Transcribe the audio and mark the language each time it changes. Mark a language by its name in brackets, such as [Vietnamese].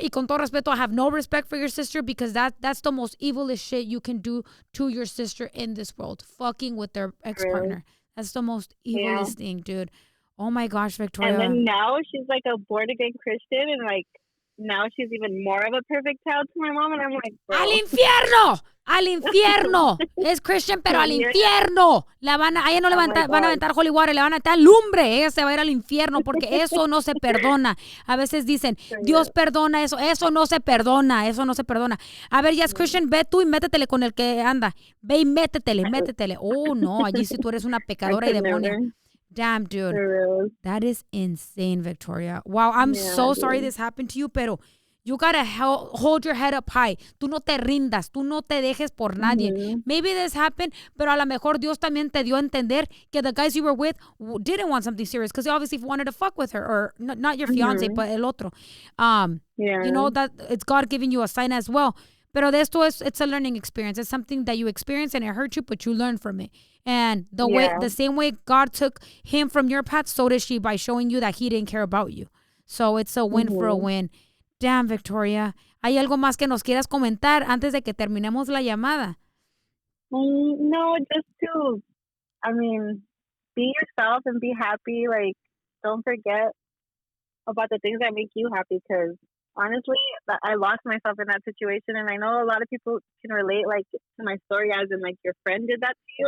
[Spanish] Y con todo respeto, [English] I have no respect for your sister because that's the most evilest shit you can do to your sister in this world. Fucking with their ex-partner. That's the most evilest thing, dude. Oh my gosh, Victoria. And then now she's like a born again Christian, and like now she's even more of a perfect child to my mom, and I'm like, bro. [Spanish] ¡Al infierno! ¡Al infierno! Es Christian, pero al infierno. A ella no le van a aventar [English] holy water, [Spanish] le van a aventar lumbre. Ella se va a ir al infierno porque eso no se perdona. A veces dicen, Dios perdona eso. Eso no se perdona. Eso no se perdona. A ver, ya es Christian, ve tú y métetele con el que anda. Ve y métetele. Oh, no, allí sí tú eres una pecadora y demonia. [English] Damn, dude. That is insane, Victoria. Wow, I'm so sorry this happened to you, pero you gotta hold your head up high. [Spanish] Tú no te rindas. Tú no te dejes por nadie. [English] Maybe this happened, [Spanish] pero a lo mejor Dios también te dio a entender que [English] the guys you were with didn't want something serious because they obviously wanted to fuck with her, or not your fiance, but [Spanish] el otro. [English] You know, that it's God giving you a sign as well. [Spanish] Pero de esto [English] it's a learning experience. It's something that you experience and it hurt you, but you learn from it. And the same way God took him from your path, so did she by showing you that he didn't care about you. So it's a win for a win. Damn, Victoria. [Spanish] ¿Hay algo más que nos quieras comentar antes de que terminemos la llamada? [English] No, just to, I mean, be yourself and be happy. Like, don't forget about the things that make you happy because honestly, I lost myself in that situation, and I know a lot of people can relate, like, to my story as in, like, your friend did that to you.